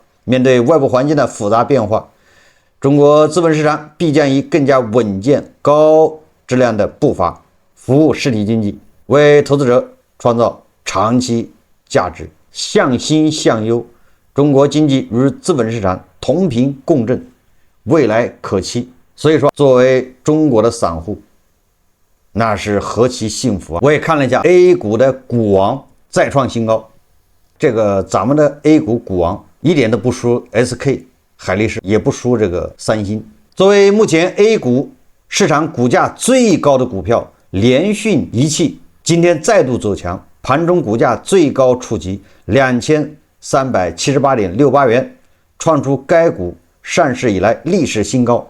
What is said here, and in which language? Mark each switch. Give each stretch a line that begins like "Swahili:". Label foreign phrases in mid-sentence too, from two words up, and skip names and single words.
Chinese: 面對外部環境的複雜變化，中國資本市場必將以更加穩健、高質量的步伐服務實體經濟，為投資者創造長期價值。向新向優，中國經濟與資本市場同頻共振，未來可期。所以說，作為中國的散戶，那是何其幸福啊！我也看了一下 A 股的股王再創新高，這個咱們的 A 股股王一點都不輸 SK 海力士，也不輸這個三星。作為目前 A 股市場股價最高的股票，聯訊儀器今天再度走強，盤中股價最高觸及2378.68元，創出該股上市以來歷史新高。